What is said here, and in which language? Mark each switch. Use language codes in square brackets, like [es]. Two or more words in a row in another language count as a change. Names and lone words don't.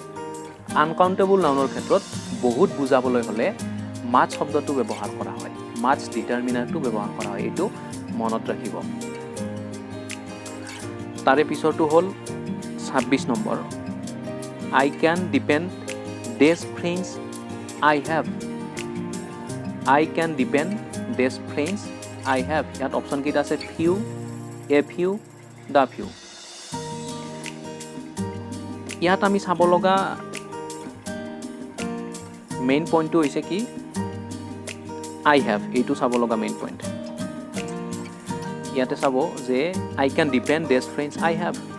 [en] uncountable nounৰ [as] ক্ষেত্ৰত বহুত বুজাবলৈ হ'লে মাছ শব্দটো ব্যৱহাৰ কৰা হয়, মাছ ডিটাৰমিনাৰটো ব্যৱহাৰ কৰা হয়। এইটো মনত ৰাখিব। তাৰে পিছৰটো হ'ল 26 নম্বৰ, [en] I can depend days friends I have. I can depend days friends I have. [as] ইয়াত অপশ্যনকেইটা আছে [en] few, a few, the few. [as] ইয়াত আমি চাব লগা [en] main pointটো [as] হৈছে কি, [en] I have, [as] এইটো চাব লগা [en] main point. [as] ইয়াতে চাব যে [en] I can depend days friends I have.